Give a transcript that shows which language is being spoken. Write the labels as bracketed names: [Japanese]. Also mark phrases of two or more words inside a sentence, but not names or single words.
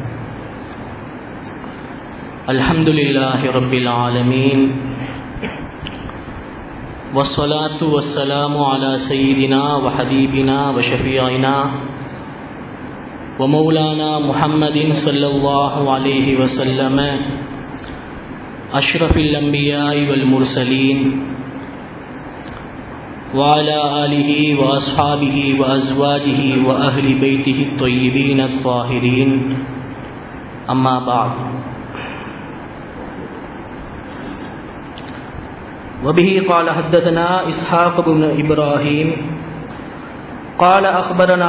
[Arabic] الحمد لله رب العالمين والصلاة والسلام على سيدنا وحبيبنا وشفيعنا ومولانا محمد صلى الله عليه وسلم أشرف الأنبياء والمرسلين وعلى آله وأصحابه وأزواجه وأهل بيته الطيبين الطاهرين. أما بعد، وبه قال حدثنا إسحاق بن إبراهيم قال أخبرنا